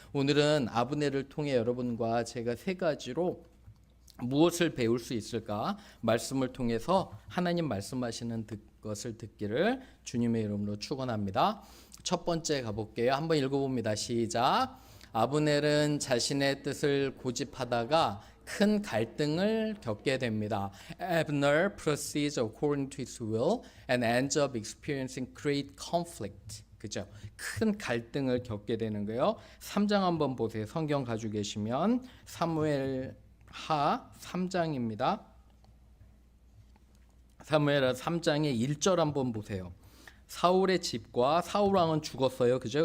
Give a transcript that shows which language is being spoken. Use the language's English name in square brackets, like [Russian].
[Korean] 오늘은 아브넬을 통해 여러분과 제가 세 가지로 무엇을 배울 수 있을까? 말씀을 통해서 하나님 말씀하시는 것을 듣기를 주님의 이름으로 축원합니다. 첫 번째 가볼게요. 한번 읽어봅니다. 시작. 아브넬은 자신의 뜻을 고집하다가 큰 갈등을 겪게 됩니다. [English] Abner proceeds according to his will and ends up experiencing great conflict. [Korean] 그죠? 큰 갈등을 겪게 되는 거예요. 3장 한번 보세요. 성경 가지고 계시면 사무엘 하 3장입니다. 사무엘하 3장의 1절 한번 보세요. 사울의 집과 사울왕은 죽었어요. 그죠?